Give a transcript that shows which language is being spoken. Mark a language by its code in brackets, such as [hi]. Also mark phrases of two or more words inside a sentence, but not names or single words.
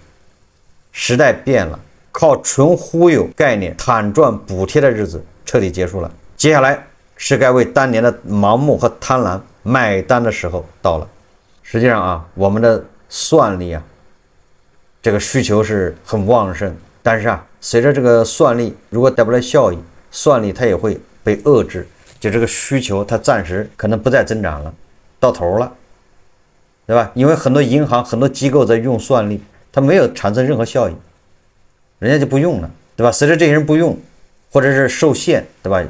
[zh] 時代變了，靠純忽悠概念坦賺補貼的日子徹底結束了。接下來是該為當年的盲目和貪婪買單的時候到了。實際上我們的算力這個需求是很旺盛，但是隨着這個算力如果帶不來效益，算力它也會被遏制，就這個需求它暫時可能不再增長了，到頭了，对吧？因為很多銀行、很多機構在用算力，它沒有產生任何效益，人家就不用了，對吧？隨着這些人不用，或者是受限，對吧？